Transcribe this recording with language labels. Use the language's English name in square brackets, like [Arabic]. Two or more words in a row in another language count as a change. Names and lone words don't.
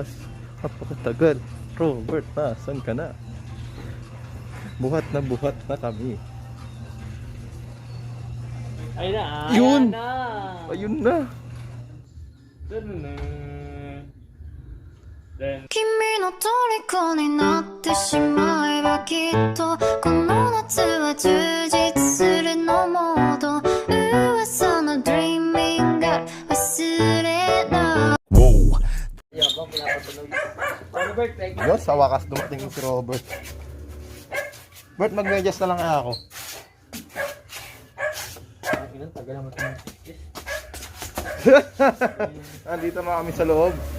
[Filipino] Napakatagal. Robert, nasan ka na? Buhat na kami. Ayun na. Yun! Ayan na. Ayun na. Ganun na. Then, [Japanese] 君の虜になってしまえばきっとこの夏は充実するのモード噂の Dreaming が忘れない [Filipino] yabang pinapatunog. Paano Bert? Yes, sa wakas dumating si Robert. Bert, mag-medyas na lang ako. Ilan tagal naman ito. Andito na kami sa loob.